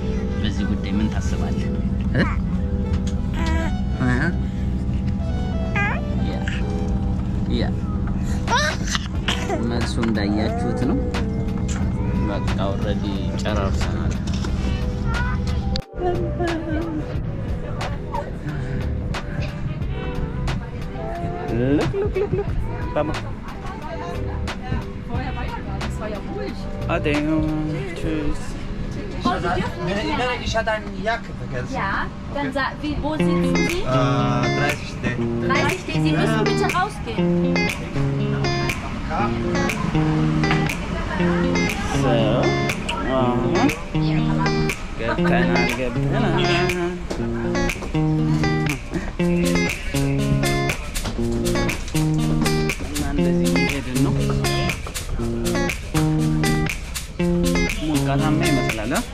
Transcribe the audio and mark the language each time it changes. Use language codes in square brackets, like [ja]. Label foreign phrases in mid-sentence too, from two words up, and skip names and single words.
[am] በዚህ ጉዳይ ምን ታስባለህ? መልሱ እንዳያችሁት ነው። በቃ ኦልሬዲ ጨራርሰናል። Look. [de] Mama. Ade, tschüss. Ich hatte eine Jacke vergessen. Ja, dann wo sitzen Sie? 30D. 30D, Sie müssen bitte rausgehen. So. [am] ገብተናል። እንደዚህ እየሄድን ነው። ሞቃታማ ይመስላል።